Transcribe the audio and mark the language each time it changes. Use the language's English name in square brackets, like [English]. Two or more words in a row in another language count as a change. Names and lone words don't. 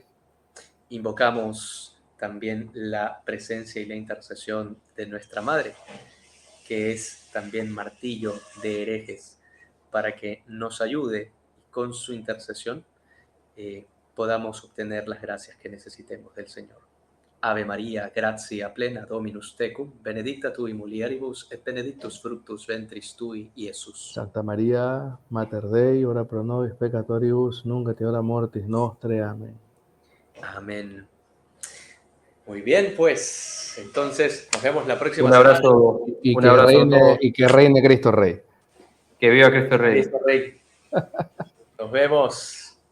[Spanish] Invocamos también la presencia y la intercesión de nuestra Madre, que es también martillo de herejes, para que nos ayude y con su intercesión podamos obtener las gracias que necesitemos del Señor. [Latin] Ave María, gratia plena, Dominus tecum, benedicta tui mulieribus, et benedictus fructus ventris tui, Iesus. Santa María, Mater Dei, ora pro nobis peccatoribus, nunc et hora mortis nostre. [Spanish] Amén. Amén. Muy bien, pues, entonces nos vemos la próxima Un abrazo. Y Un que abrazo a reine, todos. y que reine Cristo Rey. Que viva Cristo Rey. Cristo Rey. Nos vemos.